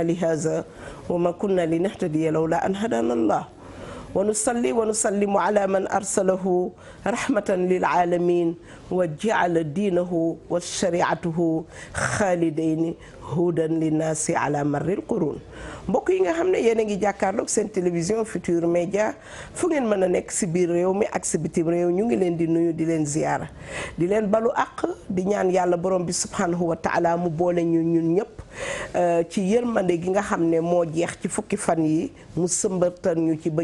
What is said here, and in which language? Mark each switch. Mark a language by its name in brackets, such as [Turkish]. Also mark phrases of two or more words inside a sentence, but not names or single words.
[Arabic] لهذا وما كنا لنهتدي لولا أن هدانا الله ونصلي ونسلم على من أرسله رحمة للعالمين وجعل دينه وشريعته خالدين هدى للناس على مر القرون [Wolof] mbokk yi nga xam ne yéen a ngi jàkkaarloog seen télévision Futur Média fu ngeen mën a nekk si biir réew mi ak si bitim réew ñu ngi leen di nuyu di leen ziyaara di leen balu àq di ñaan yàlla borom bi [Arabic] سبحانه وتعالى [Wolof] mu boole ñu ñun ñëpp ci yërmande gi nga xam ne moo jeex ci fukki fan yi mu sëmbatal ñu ci ba